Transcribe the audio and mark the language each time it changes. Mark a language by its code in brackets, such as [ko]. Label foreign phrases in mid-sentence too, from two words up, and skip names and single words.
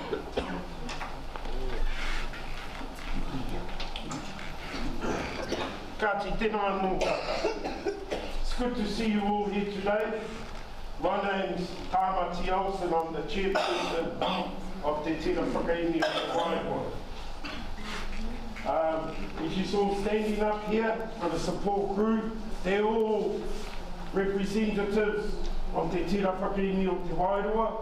[mi] Kāti tēnā anō kata. [en] It's good to see you all here today. My name's Tamati Olsen, I'm the chairperson of the Tira Whakaemi of Wairoa. As you saw standing up here for the support crew, they're all representatives of the Tira Whakaemi of Wairoa.